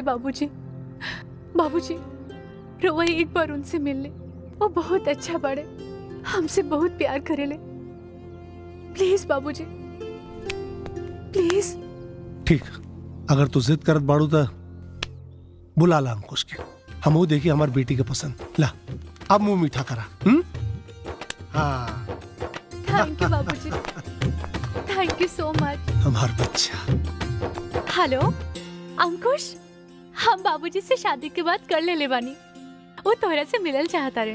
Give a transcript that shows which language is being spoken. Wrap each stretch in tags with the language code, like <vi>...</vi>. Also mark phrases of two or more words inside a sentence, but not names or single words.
<bho>बाबूजी बाबूजी, रउआ एक बार उनसे मिल ले, वो बहुत अच्छा बड़े, हमसे बहुत प्यार करेले। प्लीज बाबूजी, प्लीज। ठीक, अगर तू जिद करत बाड़ू तो बुला ला अंकुश के। हम वो देखी हमारी बेटी के पसंद। ला अब मुंह मीठा करा। हाँ,</bho> <en>Thank you Babuji, thank you so much.</en> <bho>हमार बच्चा। हेलो अंकुश, हम बाबूजी से शादी के बाद कर ले बानी। वो तोहरा से मिलल चाहता रहे।</bho>